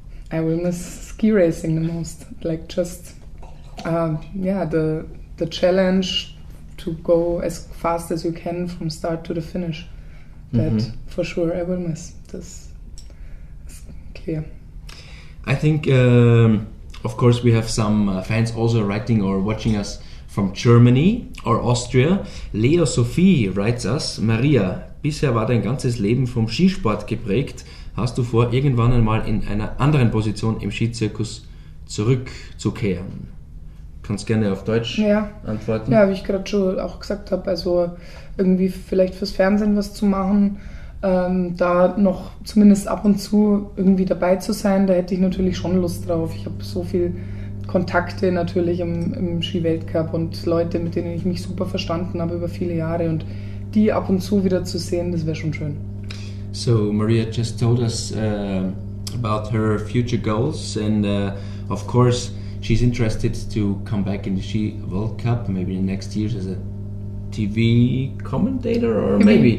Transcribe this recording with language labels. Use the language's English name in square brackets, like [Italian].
[English] I will miss ski racing the most. Like just the challenge to go as fast as you can from start to the finish. That for sure I will miss. This is clear. I think, of course, we have some fans also writing or watching us from Germany or Austria. [German] Leo Sophie [English] writes us, [German] Maria, bisher war dein ganzes Leben vom Skisport geprägt. Hast du vor, irgendwann einmal in einer anderen Position im Skizirkus zurückzukehren? Kannst gerne auf Deutsch antworten. Ja, wie ich gerade schon auch gesagt habe, also irgendwie vielleicht fürs Fernsehen was zu machen, da noch zumindest ab und zu irgendwie dabei zu sein, da hätte ich natürlich schon Lust drauf. Ich habe so viel Kontakte natürlich im Ski-Weltcup und Leute, mit denen ich mich super verstanden habe über viele Jahre, und die ab und zu wieder zu sehen, das wäre schon schön. [English] So Maria just told us about her future goals, and of course she's interested to come back in the Ski World Cup maybe in the next years as a TV commentator, or maybe.